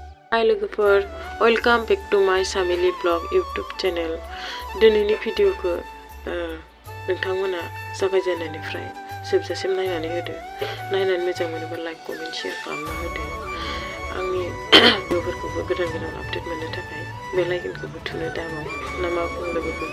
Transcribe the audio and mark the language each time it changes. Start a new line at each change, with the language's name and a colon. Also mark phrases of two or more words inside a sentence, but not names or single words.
English: Hi logoफोर, welcome back to my family blog YouTube channel.
Bodo: दिनैनि भिडिअखौ नोंथांमोना जागायजेननायनिफ्राय जोबजासिम नायनानै होदो। नायनानै मोजां मोनोबा
English: like comment share
Bodo: खालामना होदो। आंनि भिडिअफोरखौबो गोदान आपडेट मोननो थाखाय बेल आइकनखौबो थुनो दाबाव ना मा बुङो लोगोफोर।